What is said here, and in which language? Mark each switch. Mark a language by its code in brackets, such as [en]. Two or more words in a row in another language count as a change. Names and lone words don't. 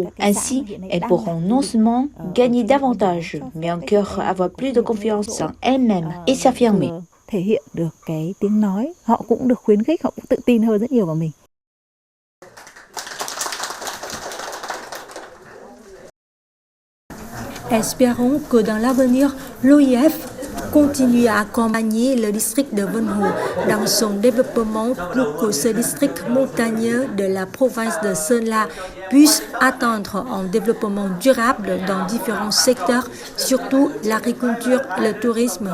[fr] Ainsi, elles pourront non seulement gagner davantage, mais encore avoir plus de confiance en elles-mêmes et s'affirmer. [vi] Thể hiện được cái tiếng nói, họ cũng được khuyến khích, họ cũng tự tin hơn rất nhiều vào mình. [fr] Espérons que dans l'avenir, l'OIF continue à accompagner le district de Vân Hồ dans son développement pour que ce district montagneux de la province de Sơn La puisse atteindre un développement durable dans différents secteurs, surtout l'agriculture et le tourisme.